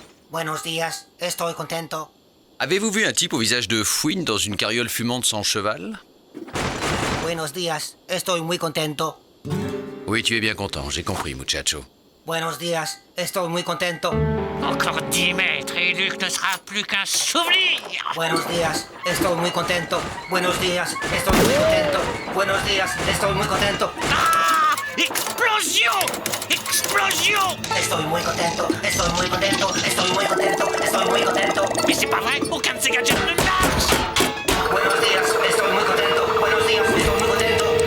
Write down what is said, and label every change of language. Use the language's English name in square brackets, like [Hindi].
[Spanish] Buenos días, estoy contento. [French] Avez-vous vu un type au visage de fouine dans une carriole fumante sans cheval? [Spanish] Buenos días, estoy muy contento. [French] Oui, tu es bien content, j'ai compris, muchacho. [Spanish] Buenos días, estoy muy contento. [French] Encore 10 mètres et Luc ne sera plus qu'un souvenir. [Spanish] Buenos días, estoy muy contento. Buenos días, estoy muy contento. Buenos días, estoy muy contento. [French] Ah! Explosion! Explosion! [Spanish] Estoy muy contento, estoy muy contento, estoy muy contento, estoy muy contento. [French] Mais c'est pas vrai, aucun de ces gadgets ne marche! [Spanish] Buenos días, estoy muy contento. Buenos días, estoy muy contento.